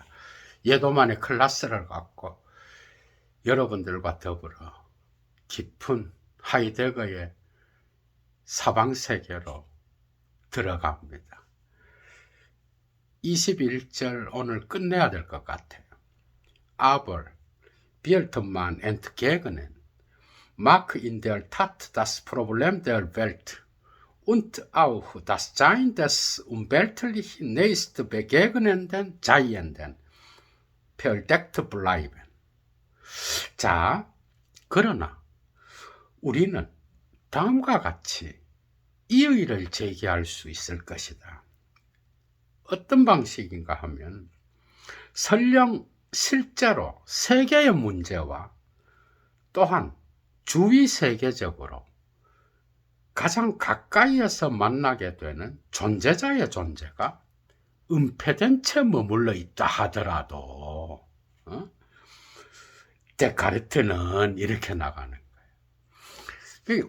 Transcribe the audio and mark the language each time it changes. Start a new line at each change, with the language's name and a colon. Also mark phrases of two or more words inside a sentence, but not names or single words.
Korean: 예도만의 클래스를 갖고 여러분들과 더불어 깊은 하이데거의 사방세계로 들어갑니다. 21절 오늘 끝내야 될 것 같아요.
German: Aber, Biertmann entgegnen, mag in der Tat das Problem der Welt und auch das Sein des unweltlich nächst begegnenden Seienden verdeckt bleiben.
Korean: 자, 그러나 우리는 다음과 같이 이의를 제기할 수 있을 것이다. 어떤 방식인가 하면 설령 실제로 세계의 문제와 또한 주위 세계적으로 가장 가까이에서 만나게 되는 존재자의 존재가 은폐된 채 머물러 있다 하더라도 데카르트는 이렇게 나가는 거예요.